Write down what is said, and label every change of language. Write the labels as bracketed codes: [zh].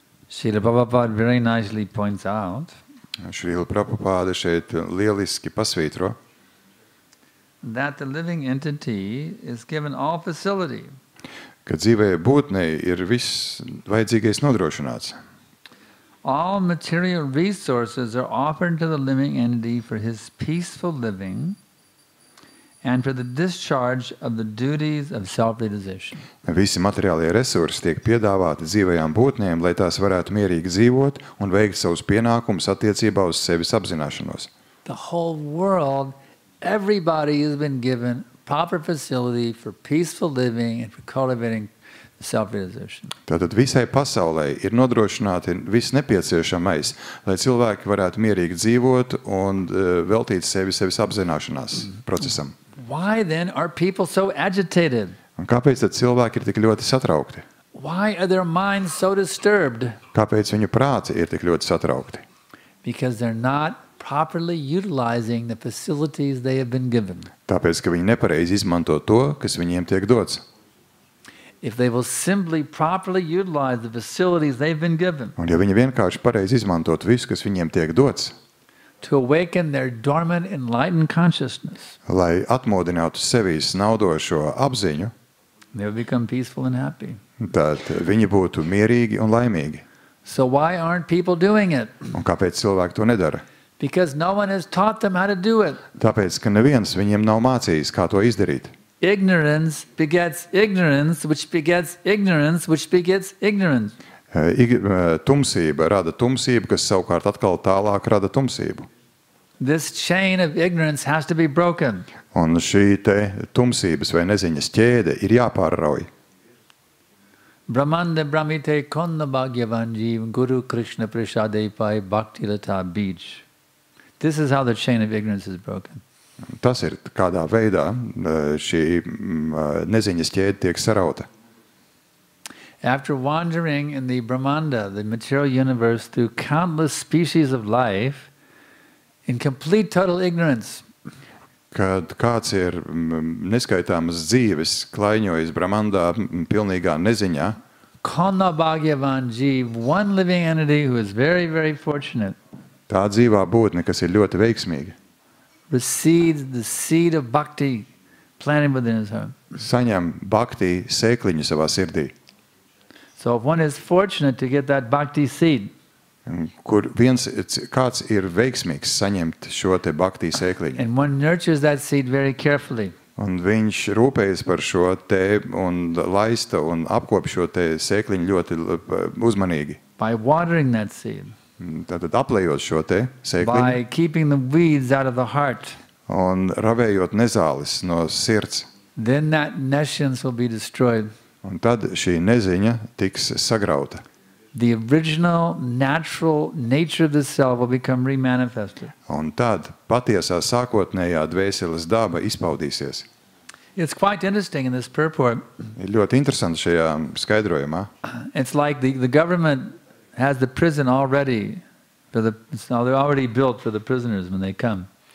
[en] Srila Prabhupada very nicely points out [lv] Šrīla Prabhupāda šeit lieliski pasvītro, [en] that the living entity is given all facility. [lv] ka dzīvē būtnei ir viss vajadzīgais nodrošināts. [en] All material resources are offered to the living entity for his peaceful living and for the discharge of the duties of self-realization. [lv] Visi materiālie resursi tiek piedāvāti dzīvajām būtnēm, lai tās varētu mierīgi dzīvot un veikt savus pienākumus attiecībā uz sevis apzināšanos. [en] The whole world, everybody has been given proper facility for peaceful living and for cultivating self-realization. [lv] Tātad visai pasaulē ir nodrošināti viss nepieciešamais, lai cilvēki varētu mierīgi dzīvot un veltīt sevis apzināšanās procesam. [en] Why then are people so agitated? [lv] Un kāpēc tad cilvēki ir tik ļoti satraukti? [en] Why are their minds so disturbed? [lv] Kāpēc viņu prāti ir tik ļoti satraukti? [en] Because they're not properly utilizing the facilities they have been given. [lv] Tāpēc, ka viņi nepareizi izmanto to, kas viņiem tiek dots. [en] If they will simply properly utilize the facilities they've been given [lv] Un ja viņi vienkārši pareizi izmantot visu, kas viņiem tiek dots, [en] to awaken their dormant enlightened consciousness, [lv] lai atmodinātu sevīs naudošo apziņu, [en] they will become peaceful and happy. [lv] tad viņi būtu mierīgi un laimīgi. [en] So why aren't people doing it? [lv] Un kāpēc cilvēki to nedara? [en] Because no one has taught them how to do it. [lv] Tāpēc, ka neviens viņiem nav mācījis, kā to izdarīt. [en] Ignorance begets ignorance, which begets ignorance, which begets ignorance. [lv] Tumsība rada tumsību, kas savukārt atkal tālāk rada tumsību. [en] This chain of ignorance has to be broken. [lv] Un šī te tumsības vai neziņas ķēde ir jāpārrauj. Brahmanda Brahmite Konna Bhagyavanji Guru Krishna Prasade Pai Bhakti Lata Beach. [en] This is how the chain of ignorance is broken. [lv] Tas ir kādā veidā šī neziņas ķēde tiek sarauta. [en] After wandering in the Brahmanda, the material universe, through countless species of life, in complete total ignorance, [lv] Kad kāds ir neskaitāmas dzīves klaiņojis Brahmandā pilnīgā neziņā, [en] Konna Bhagyavanji, one living entity who is very, very fortunate, [lv] tā dzīvā būtne, kas ir ļoti veiksmīga, [en] receives the seed of bhakti planted within his heart. [lv] saņem bhakti sēkliņu savā sirdī, [en] So if one is fortunate to get that bhakti seed, [lv] kur kāds ir veiksmīgs saņemt šo te bhakti sēkliņu. [en] and one nurtures that seed very carefully, [lv] Un viņš rūpējas par šo te un laista un apkop šo te sēkliņu ļoti uzmanīgi. [en] by watering that seed, [lv] Tātad aplējot šo te sēkliņu [en] by keeping the weeds out of the heart, [lv] un ravējot nezāles no sirds. [en] then that nescience will be destroyed. [lv] Un tad šī neziņa tiks sagrauta. [en] The original natural nature of the self will become remanifested. [lv] Un tad patiesā sākotnējā dvēseles daba izpaudīsies. [en] It's quite interesting in this purport. [lv] Ir ļoti interesanti šajā skaidrojumā. [en] It's like the government has the prison already. They're already built for the prisoners when they come.